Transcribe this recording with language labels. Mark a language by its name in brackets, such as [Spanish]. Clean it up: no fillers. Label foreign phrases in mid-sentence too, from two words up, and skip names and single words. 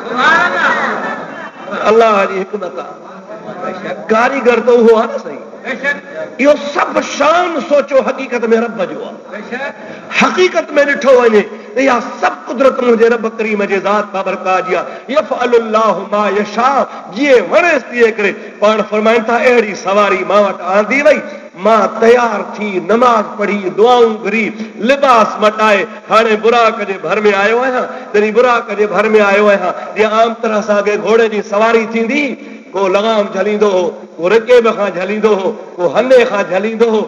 [Sindhi] अलाह जी हिकमत आहे। कारीगर त उहो आहे न सही। इहो सभु शान सोचो हक़ीक़त में रब जो आहे। हक़ीक़त में ॾिठो वञे त इहा सभु कुदरत मुंहिंजे रब करीम जे ज़ात बाबरकात जी आहे। [Arabic] يفعل الله ما يشاء, [Sindhi] जीअं वणेसि तीअं करे। पाण फरमाइनि था अहिड़ी सवारी मां वटि आंदी वई, मां तयार थी, नमाज़ पढ़ी, दुआऊं घुरी, लिबास मटाए, हाणे बुराक जे भर में आयो आहियां। जॾहिं बुराक जे भर में आयो आहियां, जीअं आम तरह सां अॻे घोड़े जी सवारी थींदी, को लगाम झलींदो हो, को रिकेब खां झलींदो हो, को हने खां झलींदो हो।